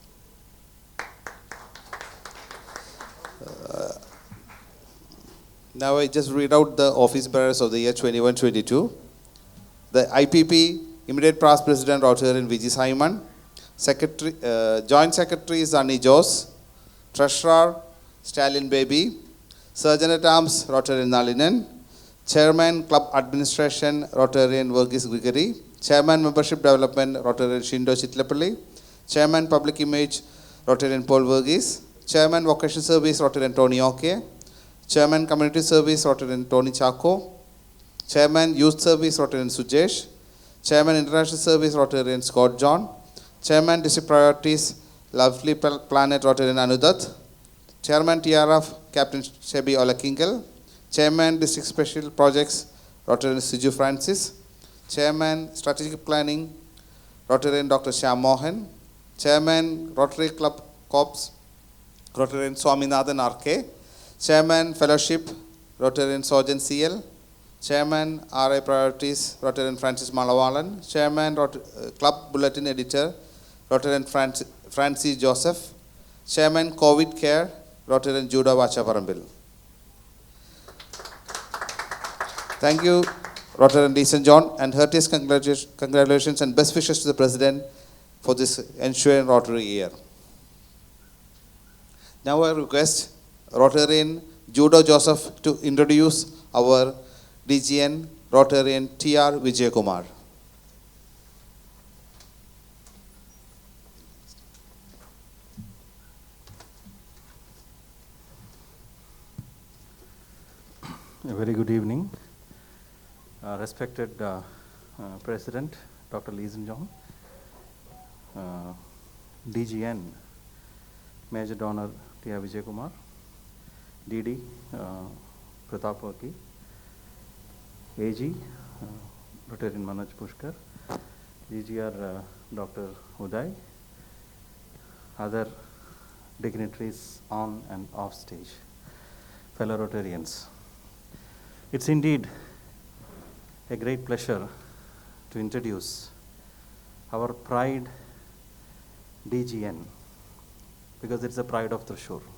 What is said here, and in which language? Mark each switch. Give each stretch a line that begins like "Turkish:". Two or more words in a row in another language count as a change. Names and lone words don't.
English: Now I just read out the office bearers of the year 21-22. The IPP, immediate past president, Rotarian Vijay Simon. Secretary, Joint Secretary, Zani Jos. Treasurer, Stalin Baby. Surgeon at Arms, Rotarian Nalinan. Chairman, Club Administration, Rotarian Verghese Grigory. Chairman, Membership Development, Rotarian Shindo Chitlapalli. Chairman, Public Image, Rotarian Paul Verghese. Chairman, Vocational Service, Rotarian Tony Oke. Chairman, Community Service, Rotarian Tony Chako. Chairman, Youth Service, Rotarian Sujesh. Chairman, International Service, Rotarian Scott John. Chairman, District Priorities, Lovely Planet, Rotarian Anudat. Chairman, TRF, Captain Shebi Olakingal. Chairman, District Special Projects, Rotarian Siju Francis. Chairman, Strategic Planning, Rotarian Dr. Shyam Mohan. Chairman, Rotary Club Corps, Rotarian Swaminathan RK. Chairman, Fellowship, Rotarian Sojan CL. Chairman, RI Priorities, Rotarian Francis Malawalan. Chairman, Club Bulletin Editor, Rotarian Francis Joseph. Chairman, COVID Care, Rotarian Judah Vachaparambil. Thank you, Rotarian D. St. John, and heartiest congratulations and best wishes to the President for this ensuing Rotary year. Now I request Rotarian Judah Joseph to introduce our DGN, Rotarian T.R. Vijayakumar. A very good evening. Respected President, Dr. Lee St. John, DGN, Major Donor T.R. Vijayakumar, DD Pratap Varki, AG Rotarian Manoj Pushkar, GGR Dr. Uday, other dignitaries on and off stage, fellow Rotarians. It's indeed a great pleasure to introduce our pride DGN, because it's the pride of Thrissur.